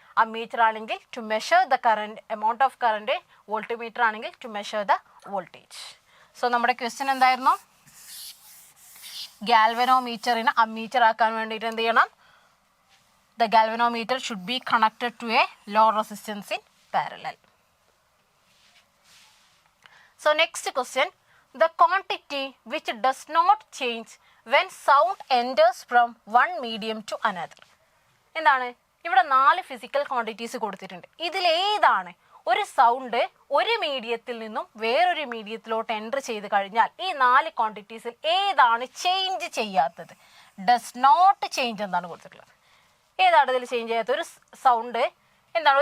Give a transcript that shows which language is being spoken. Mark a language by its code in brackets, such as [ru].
[en] Ammeter ആണെങ്കിൽ to measure the current amount of current. Voltmeter ആണെങ്കിൽ to measure the voltage. [ml] So നമ്മുടെ question എന്തായിരുന്നു? ഗാൽവനോമീറ്ററിനെ ammeter ആക്കാൻ വേണ്ടിയിട്ട് എന്ത് ചെയ്യണം? [en] The galvanometer should be connected to a low resistance in parallel. So next question, the quantity which does not change when sound enters from one medium to another. [ml] എന്താണ്? ഇവിടെ 4 physical quantities കൊടുത്തിട്ടുണ്ട്. ഇതിലേതാണ് ഒരു sound ഒരു മീഡിയത്തിൽ നിന്നും വേറൊരു മീഡിയത്തിലോട്ട് enter ചെയ്ത് കഴിഞ്ഞാൽ ഈ 4 ക്വാണ്ടിറ്റീസിൽ ഏതാണ് ചേഞ്ച് ചെയ്യാത്തത്? ഡസ് നോട്ട് ചേഞ്ച് എന്താണ് കൊടുത്തിട്ടുള്ളത്? ഏതാണ് ഇതിൽ ചേഞ്ച് ചെയ്യാത്ത ഒരു സൗണ്ട്? എന്താണ്?